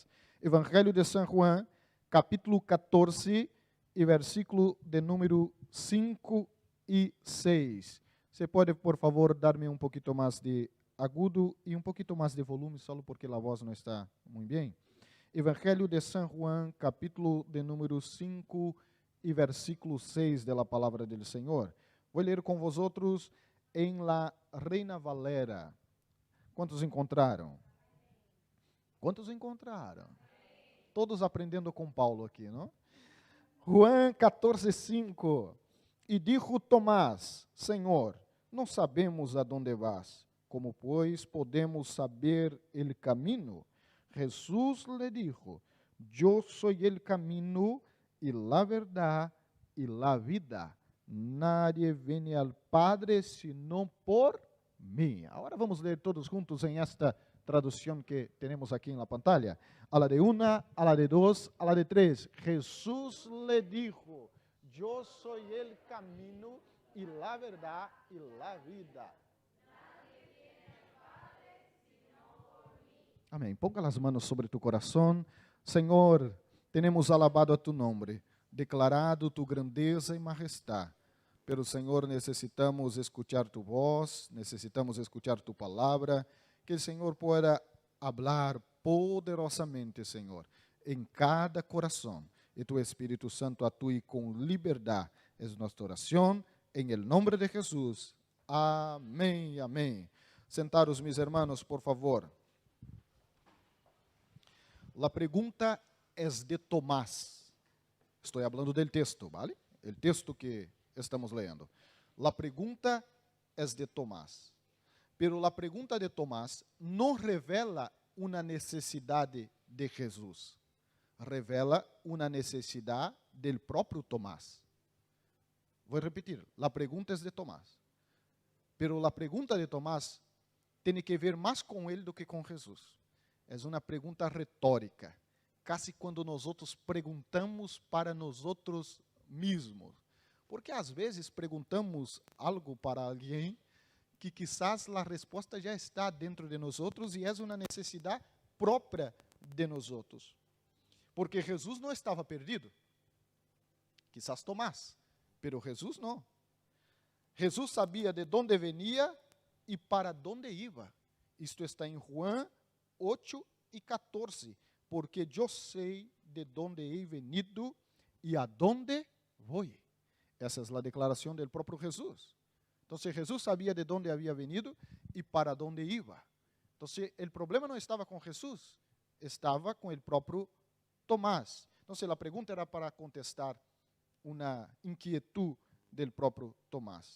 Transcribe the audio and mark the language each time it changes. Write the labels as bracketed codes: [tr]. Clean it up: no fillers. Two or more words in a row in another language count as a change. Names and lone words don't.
[pt] Evangelho de San Juan, capítulo 14 e versículo de número 5 e 6. Você pode, por favor, dar-me um pouquinho mais de agudo e um pouquinho mais de volume, só porque a voz não está muito bem. Evangelho de San Juan, capítulo de número 5 e versículo 6 da palavra do Senhor. Vou ler com vosotros em la Reina Valera. Quantos encontraram? Quantos encontraram? Todos aprendendo com Paulo aqui, não? Juan 14:5. E dijo Tomás: Senhor, não sabemos [es] a dónde vas, [pt] como pois podemos saber [es] el camino? Jesús le dijo: Yo soy el camino y la verdad y la vida. Nadie viene al Padre sino por mim. [pt] Agora vamos ler todos juntos em esta tradução que temos aqui na pantalla. [es] A la de una, a la de dos, a la de tres. Jesús le dijo: Yo soy el camino y la verdad y la vida. [pt] Amém. Ponga as manos sobre tu coração. Senhor, temos alabado a tu nome, declarado tu grandeza e majestade. Pero, Senhor, necessitamos escuchar tu voz, necessitamos escuchar tu palavra, que o Senhor [es] pueda hablar poderosamente, [pt] Senhor, em cada coração. E tu Espírito Santo atue com liberdade. É nossa oração, em el nome de Jesus. Amém, amém. [es] Sentaros, mis hermanos, por favor. La pregunta es de Tomás. [pt] Estou falando del texto, ¿vale? [es] El texto que estamos leyendo. La pregunta es de Tomás. Pero la pregunta de Tomás [pt] não revela uma necessidade de Jesus. Revela uma necessidade del próprio Tomás. Vou repetir. [es] La pregunta es de Tomás. Pero la pregunta de Tomás [pt] tem que ver mais com ele do que com Jesus. É uma pergunta retórica, quase quando nós outros perguntamos para nós outros mesmos. Porque às vezes perguntamos algo para alguém que quizás a resposta já está dentro de nós outros e é uma necessidade própria de nós outros. Porque Jesus não estava perdido. Quizás Tomás, pero Jesus não. Jesus sabia de onde venia e para onde ia. Isto está em Juan 8 e 14, porque eu sei de onde [es] he venido [pt] e [es] a donde voy. [pt] Essa é a declaração do próprio Jesus. Então, Jesus sabia de onde havia venido e para onde ia. Então, o problema não estava com Jesus, estava com o próprio Tomás. Então, a pergunta era para contestar uma inquietude do próprio Tomás.